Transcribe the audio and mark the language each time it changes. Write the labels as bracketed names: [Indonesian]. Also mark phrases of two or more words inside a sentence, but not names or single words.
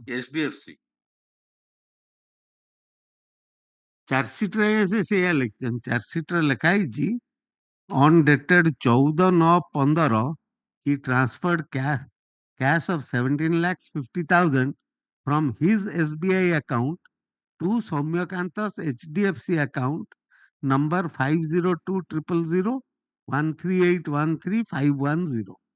[English] HDFC. [Odia] ଚାର୍ଜସିଟ୍ରେ ସେ ସେଇଆ ଲେଖିଛନ୍ତି ଚାର୍ଜସିଟ୍ରେ ଲେଖା ହେଇଛି [English] on dated 14/9/15 he transferred cash of 17 lakhs 50,000 from his SBI account to Soumyakanta's HDFC account number 50200013813,510.